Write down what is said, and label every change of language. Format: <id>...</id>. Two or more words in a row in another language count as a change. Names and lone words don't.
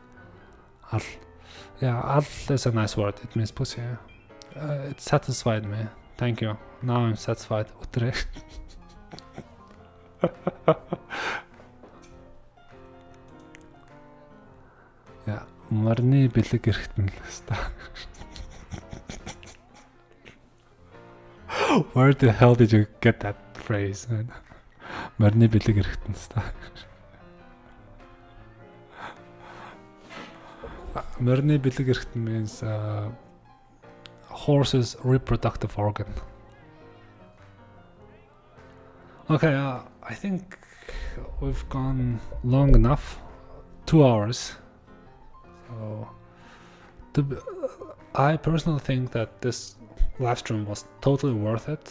<en>Al is a nice word, it means pussy. It satisfied me. Thank you. Now I'm satisfied. Utrecht.</en> <mn>Yeah, Marni бэлэг эрэхтэн л хэвээр.</mn> <en>Where the hell did you get that phrase, man?</en> <mn>Marni бэлэг эрэхтэн хэвээр. Marni бэлэг эрэхтэн</mn> <en>means horse's reproductive organ. Okay, I think we've gone long enough. 2 hours. So, I personally think that this live stream was totally worth it.</en>